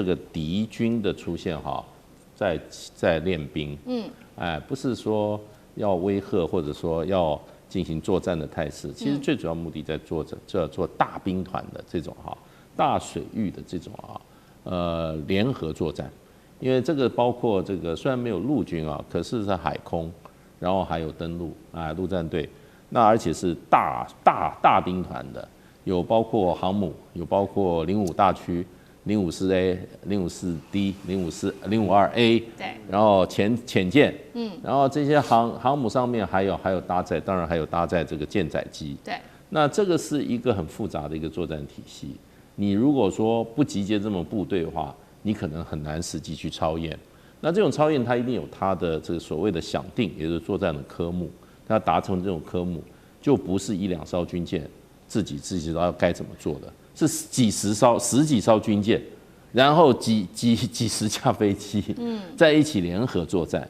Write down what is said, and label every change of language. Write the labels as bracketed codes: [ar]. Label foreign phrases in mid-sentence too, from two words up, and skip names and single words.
[zh] 個敵軍的出現哈，在練兵，不是說要威嚇或者說要進行作戰的態勢，其實最主要目的在做大兵團的這種大水域的這種聯合作戰，因為這個包括這個雖然沒有陸軍啊，可是是海空，然後還有登陸陸戰隊，那而且是大兵團的。有包括航母，有包括05大驅、054A、054D、052A，对，然後潛艦，然後這些航母上面還有搭載，當然還有搭載這個艦載機，對，那這個是一個很複雜的一個作戰體系。你如果說不集結這麼部隊的話，你可能很難實際去操演。那這種操演它一定有它的這個所謂的想定，也就是作戰的科目，它達成這種科目就不是1-2艘軍艦。自己知道該怎麼做的，是十幾艘軍艦，然後幾十架飛機，在一起聯合作戰。